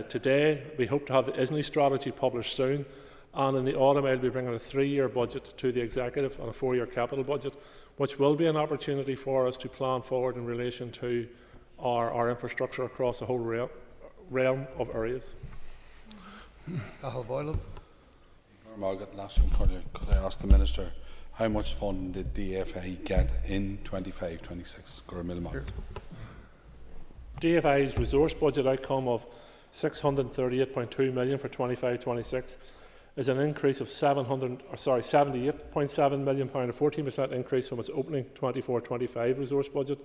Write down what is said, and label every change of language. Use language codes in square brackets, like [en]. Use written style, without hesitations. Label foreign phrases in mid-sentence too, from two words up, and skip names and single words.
[en] We hope to have the ISNI strategy published soon, and in the autumn I'll be bringing a 3-year budget to the Executive and a 4-year capital budget, which will be an opportunity for us to plan forward in relation to our infrastructure across the whole realm of areas. Cathal Boylan. Margaret, last one, could I ask the Minister how much funding did DFI get in 25-26? DFI's resource budget outcome of £638.2 million for 25-26 is an increase of £78.7 million, a 14% increase from its opening 24-25 resource budget.